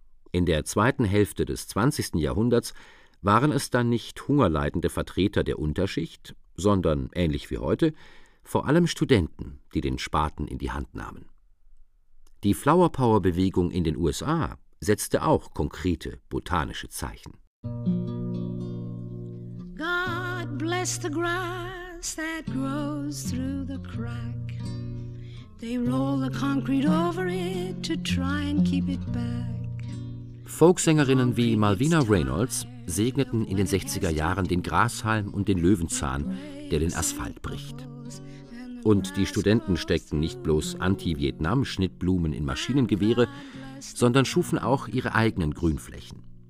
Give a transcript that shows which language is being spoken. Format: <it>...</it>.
<de>In der zweiten Hälfte des 20. Jahrhunderts waren es dann nicht hungerleidende Vertreter der Unterschicht, sondern, ähnlich wie heute, vor allem Studenten, die den Spaten in die Hand nahmen. Die Flower-Power-Bewegung in den USA setzte auch konkrete botanische Zeichen.</de> <en>God bless the grass that grows through the crack. They roll the concrete over it to try and keep it back.</en> <de>Folksängerinnen wie Malvina Reynolds segneten in den 60er Jahren den Grashalm und den Löwenzahn, der den Asphalt bricht. Und die Studenten steckten nicht bloß Anti-Vietnam-Schnittblumen in Maschinengewehre, sondern schufen auch ihre eigenen Grünflächen.</de>